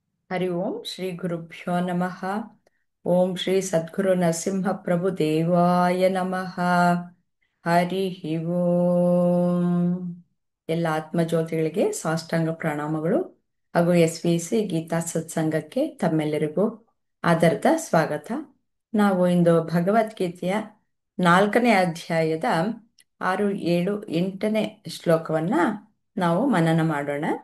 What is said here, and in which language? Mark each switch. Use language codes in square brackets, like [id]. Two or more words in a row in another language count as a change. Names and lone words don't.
[sa] ಹರಿ ಓಂ ಶ್ರೀ ಗುರುಭ್ಯೋ ನಮಃ. ಓಂ ಶ್ರೀ ಸದ್ಗುರು ನರಸಿಂಹ ಪ್ರಭು ದೇವಾಯ ನಮಃ. ಹರಿ ಓಂ. [kn] ಎಲ್ಲ ಆತ್ಮಜ್ಯೋತಿಗಳಿಗೆ ಸಾಷ್ಟಾಂಗ ಪ್ರಣಾಮಗಳು ಹಾಗೂ SVC ಗೀತಾ ಸತ್ಸಂಗಕ್ಕೆ ತಮ್ಮೆಲ್ಲರಿಗೂ ಆದರದ ಸ್ವಾಗತ. ನಾವು ಇಂದು ಭಗವದ್ಗೀತೆಯ 4ನೇ ಅಧ್ಯಾಯದ 6, 7, 8ನೇ ಶ್ಲೋಕವನ್ನ ನಾವು ಮನನ ಮಾಡೋಣ.